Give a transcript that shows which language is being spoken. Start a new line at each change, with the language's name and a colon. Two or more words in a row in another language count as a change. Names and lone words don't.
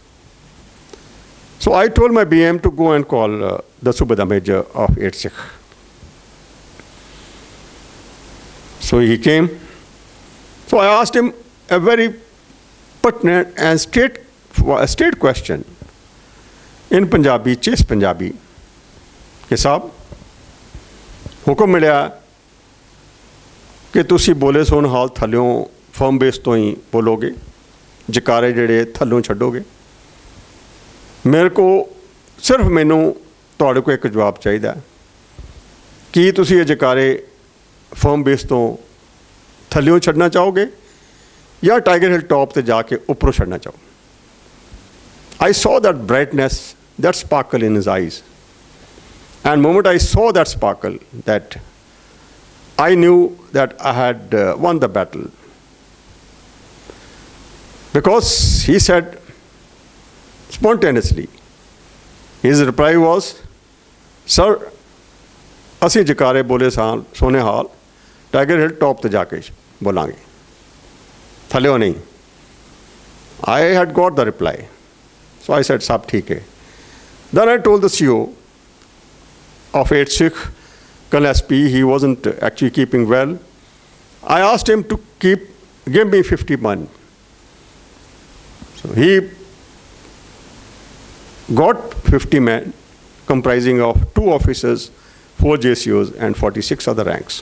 English: So I told my BM to go and call the Subedar Major of 8 Sikh. So he came. So I asked him a very pertinent and straight question in Punjabi, chase Punjabi,
Punjabi: ਕਿ ਸਾਹਬ ਹੁਕਮ ਮਿਲਿਆ ਕਿ ਤੁਸੀਂ ਬੋਲੇ ਸੋ ਨਿਹਾਲ ਥੱਲਿਓਂ
English: firm base
Punjabi: ਤੋਂ ਹੀ ਬੋਲੋਗੇ, ਜਕਾਰੇ ਜਿਹੜੇ ਥੱਲਿਓਂ ਛੱਡੋਗੇ। ਮੇਰੇ ਕੋ ਸਿਰਫ ਮੈਨੂੰ ਤੁਹਾਡੇ ਕੋ ਇੱਕ ਜਵਾਬ ਚਾਹੀਦਾ ਕਿ ਤੁਸੀਂ ਇਹ ਜਕਾਰੇ
English: firm base
Punjabi: ਤੋਂ ਥੱਲਿਓਂ ਛੱਡਣਾ ਚਾਹੋਗੇ ਜਾਂ ਟਾਈਗਰ ਹਿੱਲ ਟੌਪ ਤੇ ਜਾ ਕੇ ਉੱਪਰੋਂ ਛੱਡਣਾ ਚਾਹੋ।
English: I saw that brightness, that sparkle in his eyes. And the moment I saw that sparkle, that I knew that I had won the battle. Because he said spontaneously His reply was, "Sir,
Punjabi: ਅਸੀਂ ਜਕਾਰੇ ਬੋਲੇ ਸੋ ਨਿਹਾਲ ਟਾਈਗਰ ਹਿੱਲ ਟੌਪ ਤੇ ਜਾ ਕੇ ਬੋਲਾਂਗੇ, ਥੱਲਿਓ ਨਹੀਂ."
English: I had got the reply. So I said,
Hindi: "सब ठीक है."
English: Then I told the CO of 8 Sikh, Colonel SP, he wasn't actually keeping well. I asked him to give me 50 men. So he got 50 men comprising of 2 officers, 4 JCOs and 46 other ranks.